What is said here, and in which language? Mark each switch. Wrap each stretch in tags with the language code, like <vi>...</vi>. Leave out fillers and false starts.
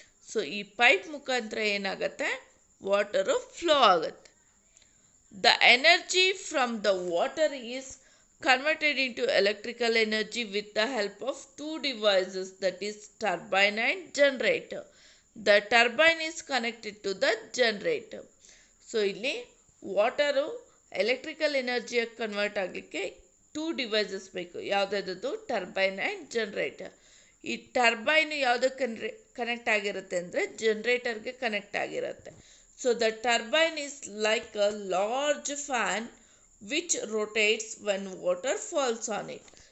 <kn>So ಈ pipe ಮುಖಾಂತರ ಏನಾಗುತ್ತೆ? ವಾಟರು ಫ್ಲೋ ಆಗುತ್ತೆ.</kn> <en>The energy from the water is converted into electrical energy with the help of 2 devices, that is turbine and generator. The turbine is connected to the generator.</en> <kn>So ಇಲ್ಲಿ water electrical ಎನರ್ಜಿಯಾಗಿ convert ಆಗಲಿಕ್ಕೆ 2 devices ಬೇಕು. ಯಾವುದಾದದ್ದು? Turbine and generator. ಈ turbine ಯಾವುದಕ್ಕೆ connect ಆಗಿರುತ್ತೆ ಅಂದರೆ ಜನರೇಟರ್ಗೆ connect ಆಗಿರುತ್ತೆ.</kn> <en>So the turbine is like a large fan which rotates when water falls on it.</en>